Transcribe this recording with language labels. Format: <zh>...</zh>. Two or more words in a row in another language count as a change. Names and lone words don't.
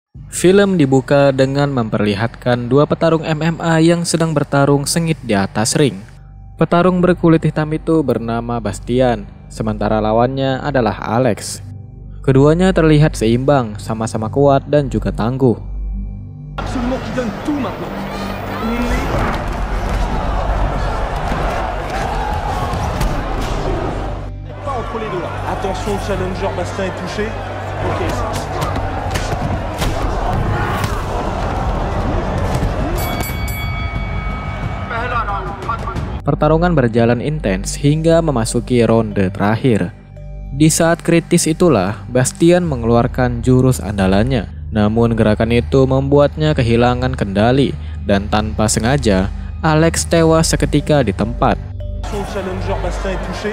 <id>Film dibuka dengan memperlihatkan dua petarung MMA yang sedang bertarung sengit di atas ring. Petarung berkulit hitam itu bernama Bastian, sementara lawannya adalah Alex. Keduanya terlihat seimbang, sama-sama kuat dan juga tangguh.</id> <fr>Attention, challenger Bastien est touché.</fr> <id>Ok. Pertarungan berjalan intens hingga memasuki ronde terakhir. Di saat kritis itulah Bastian mengeluarkan jurus andalannya. Namun gerakan itu membuatnya kehilangan kendali dan tanpa sengaja Alex tewas seketika di tempat.</id> <fr>Challenger Bastien est touché.</fr>